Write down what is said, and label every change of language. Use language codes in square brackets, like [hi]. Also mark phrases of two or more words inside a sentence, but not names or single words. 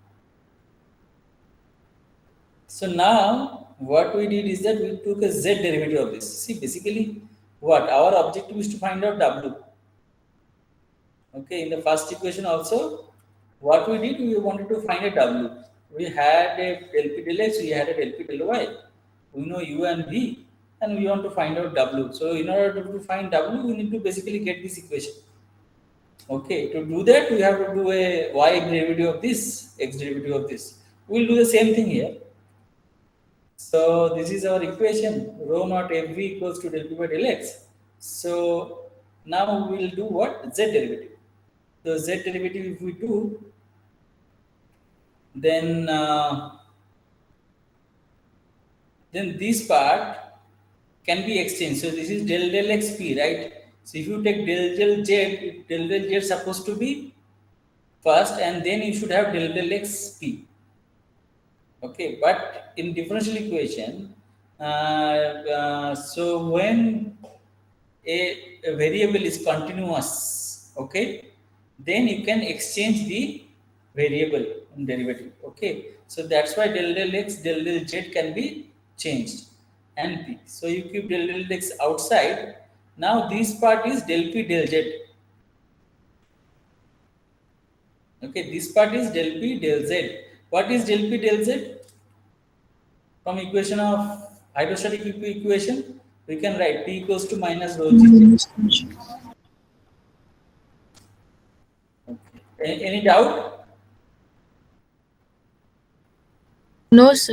[en] So now what we did is that we took a z derivative of this. See, basically what our objective is to find out w. Okay, in the first equation also, what we did, we wanted to find a w. We had a del p del x, we had a del p del y. We know u and v, and we want to find out w. So in order to find w, we need to basically get this equation. Okay, to do that, we have to do a y derivative of this, x derivative of this. We'll do the same thing here. So this is our equation, rho naught fv equals to del p by del x. So now we will do what? Z derivative. The z derivative if we do, then this part can be exchanged. So this is del x p, right? So if you take del z, del z is supposed to be first, and then you should have del x p. Okay, but in differential equation, so when a variable is continuous, okay, then you can exchange the variable in derivative. Okay, so that's why del x del z can be changed and p. So you keep del x outside. Now this part is del p del z. Okay, this part is del p del z. What is del p del z? From equation of hydrostatic equation, we can write P equals to minus rho G. Okay. Any doubt? No, sir.